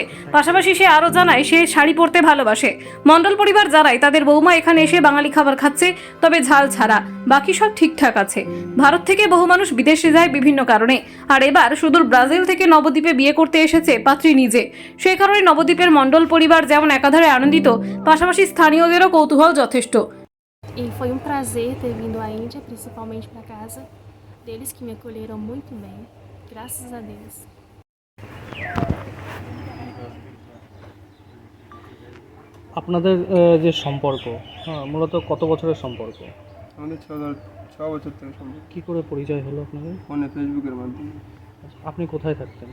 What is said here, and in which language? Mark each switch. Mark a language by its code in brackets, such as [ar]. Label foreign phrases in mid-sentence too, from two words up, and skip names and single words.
[bn] পাশাপাশি সে আরও জানায় সে শাড়ি পরতে ভালোবাসে। মণ্ডল পরিবার জানায় তাদের বৌমা এখানে এসে বাঙালি খাবার খাচ্ছে, তবে ঝাল ছাড়া। বাকি সব ঠিকঠাক আছে। ভারত থেকে বহু মানুষ বিদেশে যায় বিভিন্ন কারণে, আর এবার সুদূর ব্রাজিল থেকে নবদ্বীপে বিয়ে করতে এসেছে পাত্রী নিজে। সেই কারণে নবদ্বীপের মণ্ডল পরিবার যেমন একাধারে আনন্দিত, পাশাপাশি স্থানীয়দেরও কৌতূহল যথেষ্ট। [pt] E foi prazer ter vindo à Índia, principalmente para casa deles, que me acolheram muito bem, graças a Deus. [bn] আপনাদের যে সম্পর্ক, মূলত কত বছরের সম্পর্ক? আমাদের ছ বছর থেকে সম্ভব। কি করে পরিচয় হলো আপনাদের? ফোনে ফেসবুকের মাধ্যমে। আপনি কোথায় থাকতেন?